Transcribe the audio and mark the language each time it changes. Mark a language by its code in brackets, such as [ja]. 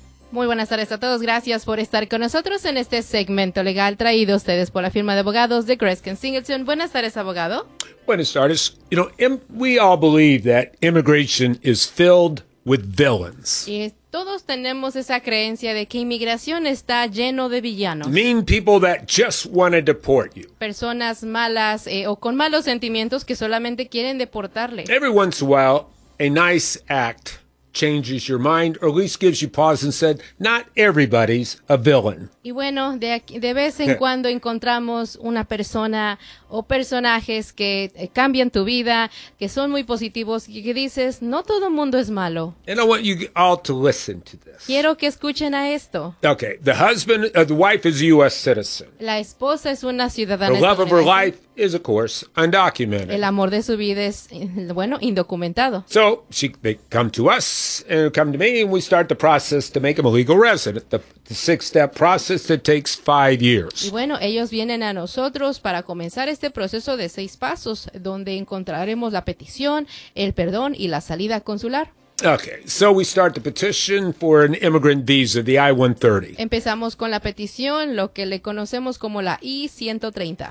[es] Muy buenas tardes a todos. Gracias por estar con nosotros en este segmento legal traído a ustedes por la firma de abogados de Greskin Singleton. Buenas tardes, abogado. Buenas tardes. [en] You know, we all believe that immigration is filled with villains. [es] Y todos tenemos esa creencia de que inmigración está lleno de villanos. [en] Mean people that just want to deport you. [es] Personas malas o con malos sentimientos que solamente quieren deportarle. [en] Every once in a while, a nice act changes your mind, or at least gives you pause and said, not everybody's a villain. [es] Y bueno, de vez en cuando encontramos una persona o personajes que cambian tu vida, que son muy positivos, y que dices, no todo mundo es malo. [en] And I want you all to listen to this. [es] Quiero que escuchen a esto. [en] Okay, the husband, the wife is a U.S. citizen. [es] La esposa es una ciudadana. [en] The love of her life is, of course, undocumented. [es] El amor de su vida es, bueno, indocumentado. [en] So, they come to us, and come to me, and we start the process to make them a legal resident. The six-step process that takes 5 years. [es] Y bueno, ellos vienen a nosotros para comenzar este proceso de seis pasos, donde encontraremos la petición, el perdón y la salida consular. [en] Okay, so we start the petition for an immigrant visa, the I-130. [es] Empezamos con la petición, lo que le conocemos como la I-130.